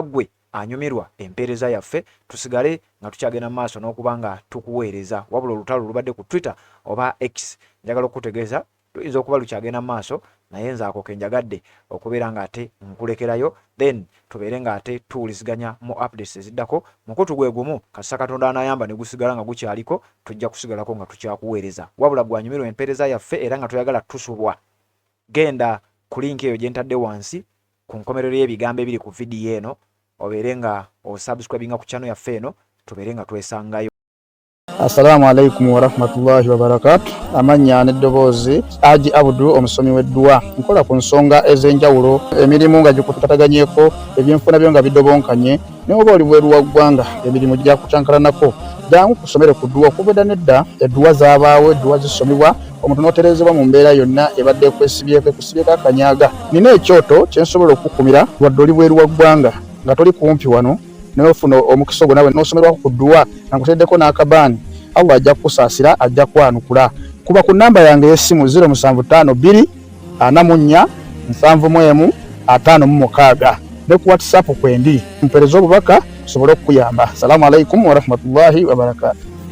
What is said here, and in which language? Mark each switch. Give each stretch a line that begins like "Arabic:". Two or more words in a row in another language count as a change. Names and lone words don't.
Ganda: gwe anyumirwa empeereza yaffe tusigale nga tukyagenda mu maaso n'okuba nga tukuweereza wabula olutalo lubadde ku Twitter oba X njagala okutegeeza tuyinza okuba lukyagenda mu maaso naye nzaako kenjagadde okubeera nga ate nkulekerayo then tubeere nga ate tuwuliziganya mu updates eziddako mukutu gwe gumu kasita Katonda anayamba ne gusigala nga gukyaliko tujja kusigalako nga tukyakuweereza wabula gwanyumirwa empeereza yaffe era nga toyagala tusubwa genda ku linki eyo gye ntadde wansi ku nkomerero y'ebigambo ebiri ku vidiyo eno obeere nga osubscribinga ku channel yaffe eno tubeere nga twesangayo.
Arabic: السلام عليكم ورحمة الله وبركاته.
Ganda: Amanya n'eddoboozi Haji Abdul omusomi w'edduwa nkola ku nsonga ez'enjawulo emirimu nga gikutataganyeko ebyenfuna byo nga bidobonkanye ne oba oli bweru wa ggwanga emirimu gya kucankalanako jangu kusomere ku dduwa okubeda nedda edduwa zaabaawo edduwa zisomebwa omuntu n'oterezebwa mu mbeera yonna ebadde ekusibyeko akanyaga nina ekyoto kyensobola okukumira wadde oli bweru wa ggwanga nga toli kumpi wano n'ofuna omukisa ogwo nawe n'osomerwako ku dduwa nga nkuteddeko n'akabaani Allah ajja kusaasira ajja kwanukula kuba ku namba yange y'essimu 0752 44 71 56 ne ku WhatsApp kwendi mpereza obubaka sobole okuyamba.
Arabic: السلام عليكم ورحمة الله وبركاته.